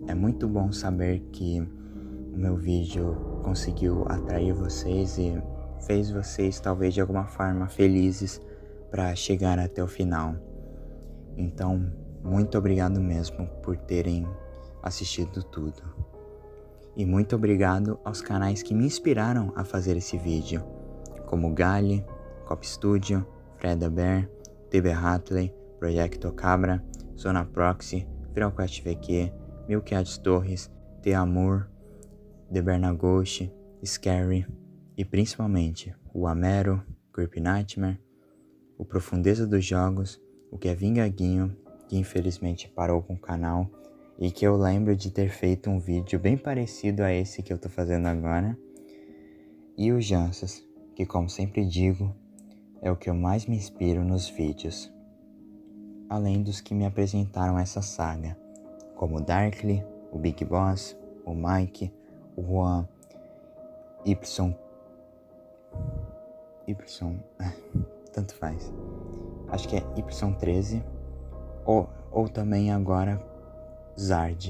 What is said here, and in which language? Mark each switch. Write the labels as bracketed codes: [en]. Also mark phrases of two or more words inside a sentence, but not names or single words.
[pt] É muito bom saber que o meu vídeo conseguiu atrair vocês e fez vocês talvez de alguma forma felizes para chegar até o final. Então, muito obrigado mesmo por terem assistido tudo. E muito obrigado aos canais que me inspiraram a fazer esse vídeo, como Gali, Cop Studio, Freda Bear, TB Hatley, Projecto Cabra, Zona Proxy, ViralQuest VQ, Milkiades Torres, The Amour, The Bernagoshi, Scary e principalmente o Amero, Creepy Nightmare, o Profundeza dos Jogos, o Kevin Gaguinho, que infelizmente parou com o canal e que eu lembro de ter feito um vídeo bem parecido a esse que eu tô fazendo agora, e o Jansas, que como sempre digo, é o que eu mais me inspiro nos vídeos, além dos que me apresentaram essa saga, como o Darkly, o Big Boss, o Mike, o Juan, tanto faz, acho que é Y13, ou também agora Zard.